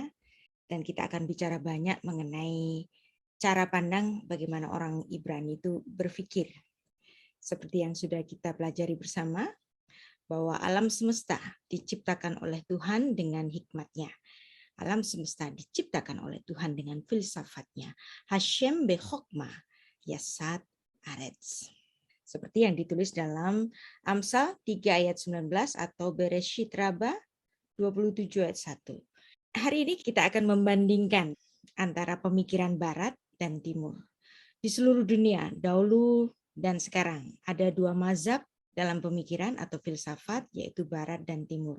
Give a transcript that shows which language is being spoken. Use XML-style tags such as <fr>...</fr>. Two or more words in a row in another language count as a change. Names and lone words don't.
<id>Dan kita akan bicara banyak mengenai cara pandang bagaimana orang Ibrani itu berpikir. Seperti yang sudah kita pelajari bersama, bahwa alam semesta diciptakan oleh Tuhan dengan hikmatnya. Alam semesta diciptakan oleh Tuhan dengan filsafatnya.</id> <he>השם בחכמה יסד ארץ.</he> <id>Seperti yang ditulis dalam Amsal 3 ayat 19 atau Bereshit Rabbah 27 ayat 1. Hari ini kita akan membandingkan antara pemikiran Barat dan Timur. Di seluruh dunia, dahulu dan sekarang, ada dua mazhab dalam pemikiran atau filsafat, yaitu Barat dan Timur.</id>